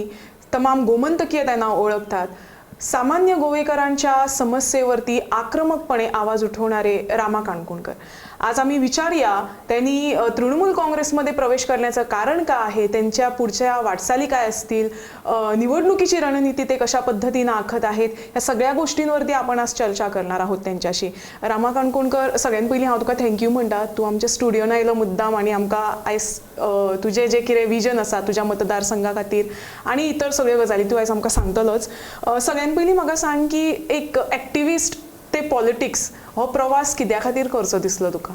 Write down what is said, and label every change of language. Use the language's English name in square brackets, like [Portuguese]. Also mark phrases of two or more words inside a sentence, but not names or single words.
[Marathi] तमाम गोमंतकीय त्यांना ओळखतात. सामान्य गोवेकरांच्या समस्येवरती आक्रमकपणे आवाज उठवणारे रामा काणकोणकर. आज आम्ही विचारूया त्यांनी तृणमूल काँग्रेसमध्ये प्रवेश करण्याचं कारण काय आहे, त्यांच्या पुढच्या वाटचाली काय असतील, निवडणुकीची रणनीती ते कशा पद्धतीने आखत आहेत, या सगळ्या गोष्टींवरती आपण आज चर्चा करणार आहोत त्यांच्याशी. [Konkani] रामा काणकोणकर, सगळ्यात पयलीं हांव तुका थँक्यू म्हणटा. तूं आमच्या स्टुडिओन आयलो मुद्दाम आणि आमकां आयज तुजें जें कितें विजन आसा तुज्या मतदारसंघा खातीर आनी इतर सगळ्यो गजाली तूं आयज आमकां सांगतलोच. सगळ्यात पयलीं म्हाका सांग की एक एक्टिविस्ट ते पॉलिटिक्स हो प्रवास कित्या खातीर करचो दिसलो तुका?